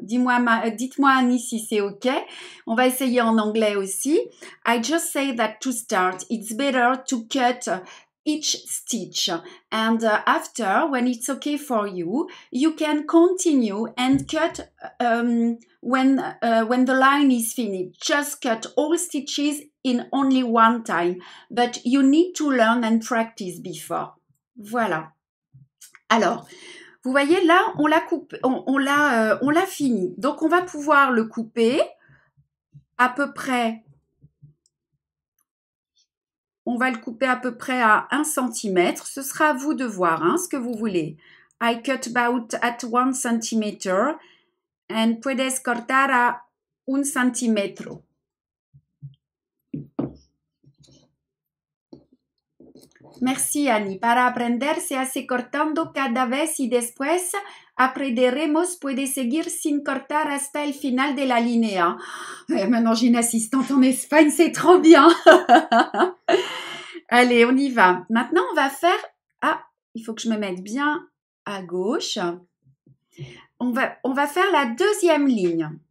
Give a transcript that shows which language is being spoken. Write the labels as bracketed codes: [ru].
[fr] Dites-moi Annie si c'est OK. On va essayer en anglais aussi. [en] I just say that to start, it's better to cut each stitch, and after, when it's okay for you, you can continue and cut when the line is finished. Just cut all stitches in only one time, but you need to learn and practice before. [fr] Voilà. Alors, vous voyez là, on l'a coupé, on l'a fini. Donc on va pouvoir le couper à peu près. On va le couper à peu près à 1 cm. Ce sera à vous de voir ce que vous voulez. [en] I cut about at 1 cm and [es] puedes cortar a 1 centímetro. [fr] Merci Annie. [es] Para aprender se hace cortando cada vez y después aprenderemos puede seguir sin cortar hasta el final de la línea. [fr] Maintenant j'ai une assistante en Espagne, c'est trop bien. Allez, on y va. Maintenant, on va faire... Ah, il faut que je me mette bien à gauche. On va faire la deuxième ligne.